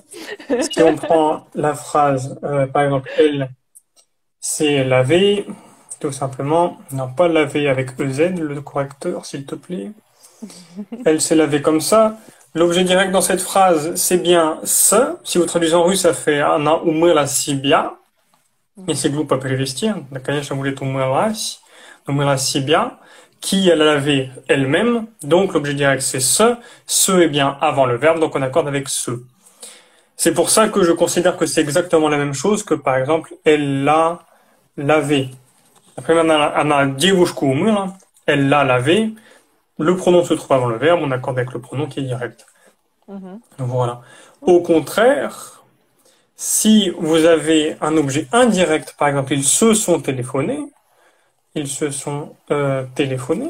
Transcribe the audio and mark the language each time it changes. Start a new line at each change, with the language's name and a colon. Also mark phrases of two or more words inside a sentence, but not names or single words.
French: si on prend la phrase, par exemple, elle s'est lavée, tout simplement, non pas laver avec EZ, le correcteur, s'il te plaît. Elle s'est lavée comme ça. L'objet direct dans cette phrase, c'est bien ce. Si vous traduisez en russe, ça fait
Russian: она умыла себя. Если глупо перевести, да, конечно, будет умылась, умыла себя,
French: qui elle a lavé elle-même. Donc l'objet direct c'est ce. Ce est bien avant le verbe, donc on accorde avec ce. C'est pour ça que je considère que c'est exactement la même chose que par exemple elle l'a lavé.
Russian: Après она девушку умыла,
French: elle l'a lavé. Le pronom se trouve avant le verbe, on accorde avec le pronom qui est direct. Mhm. Donc voilà. Au Ok. contraire, si vous avez un objet indirect, par exemple ils se sont téléphonés, ils se sont téléphonés.